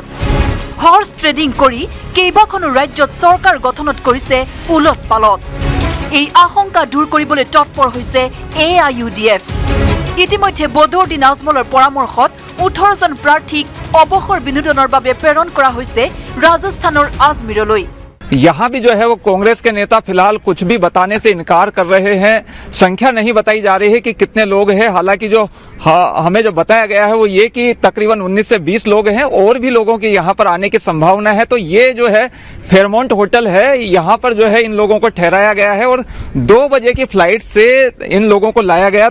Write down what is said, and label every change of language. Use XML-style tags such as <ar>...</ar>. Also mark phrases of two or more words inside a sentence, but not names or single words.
<en>horse trading</en> <as>কৰি কেইবাখনো ৰাজ্যত চৰকাৰ গঠনত কৰিছে উলট পালট। এই আশংকা দূৰ কৰিবলৈ তৎপৰ হৈছে AIUDF। ইতিমধ্যে বদৰুদ্দিন আজমলৰ পৰামৰ্শত 18জন প্ৰাৰ্থীক অৱসৰ বিনোদনৰ বাবে প্ৰেৰণ কৰা হৈছে ৰাজস্থানৰ আজমেৰলৈ।</as> <hi>यहाँ भी जो है वो कांग्रेस के नेता फिलहाल कुछ भी बताने से इनकार कर रहे हैं। संख्या नहीं बताई जा रही है कि कितने लोग हैं। हालांकि जो हमें जो बताया गया है वो ये कि तकरीबन 19 से 20 लोग हैं और भी लोगों की यहाँ पर आने की संभावना है। तो ये जो है फेयरमाउंट होटल है, यहाँ पर जो है इन लोगों को ठहराया गया है और 2 बजे की फ्लाइट से इन लोगों को लाया गया।</hi>